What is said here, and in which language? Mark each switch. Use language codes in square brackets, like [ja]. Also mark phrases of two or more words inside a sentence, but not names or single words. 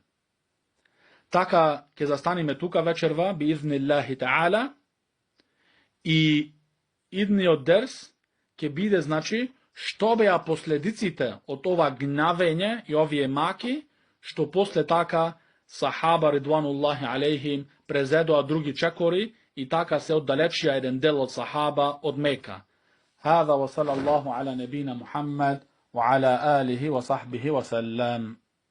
[mk] Така ќе застанеме тука вечерва, [ar] بإذن الله تعالى, [mk] и идниот дерс ќе биде, значи, што беа последиците од ова гнавење и овие маки, што после така сахаба [ar] رضوان الله عليهم [mk] презедоа други чекори и така се оддалечија еден дел од сахаба од Мека. [ar] هذا وصلى الله على نبينا محمد وعلى آله وصحبه وسلم.